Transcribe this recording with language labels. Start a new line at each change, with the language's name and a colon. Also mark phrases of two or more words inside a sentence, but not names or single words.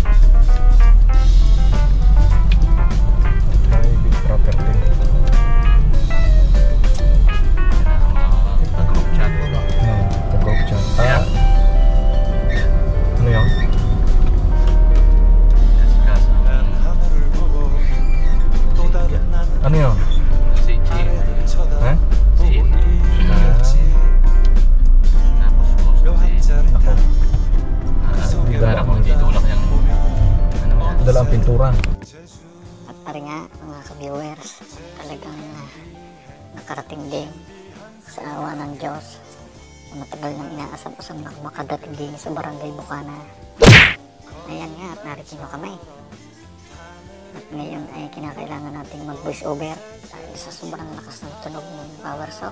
English: Private property.
Filipino: Yan ang mga
English: group chat.
Filipino: Pag-
English: group chat.
Filipino: Ayan. Ano yun? Kasgas.
Korean: 난 하늘을 보고 또 다른 나는
Filipino: Ano yun? Si
Korean: 아래를
Filipino: Ha?
Korean: 쳐다보고 있겠지
Filipino: Tapos post
Korean: 묘한
Filipino: si
Korean: 짜릿한 그 속에
Filipino: para kung hindi tulak yung ano mo. Dala ang pintura. At pare nga mga ka-viewers, talagang nakarating din sa awa ng Diyos na matagal nang inaasam-asam na makadating din sa Barangay Bukana. Ayan nga at narito nyo kami. At ngayon ay kinakailangan nating mag-
English: voice over
Filipino: dahil sa sobrang lakas ng tunog ng
English: power saw.